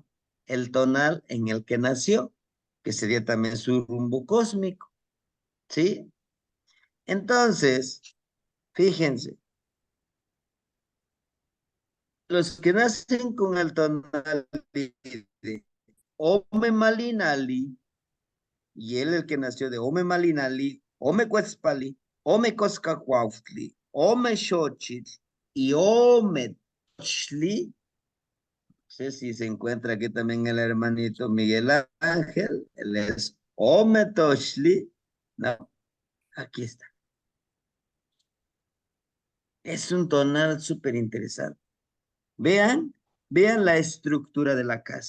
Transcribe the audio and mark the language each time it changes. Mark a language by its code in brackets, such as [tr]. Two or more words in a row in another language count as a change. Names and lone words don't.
[es] El tonal en el que nació, que sería también su rumbo cósmico, ¿sí? Entonces, fíjense, los que nacen con el tonal de Ome Malinali, y él el que nació de Ome Malinali, Ome Cuetzpali, Ome Coscacuautli, Ome Xochitl y Ome Tochli. No sé si se encuentra aquí también el hermanito Miguel Ángel, él es Ome Tochli. No, aquí está. Es un tonal súper interesante. Vean, vean la estructura de la casa.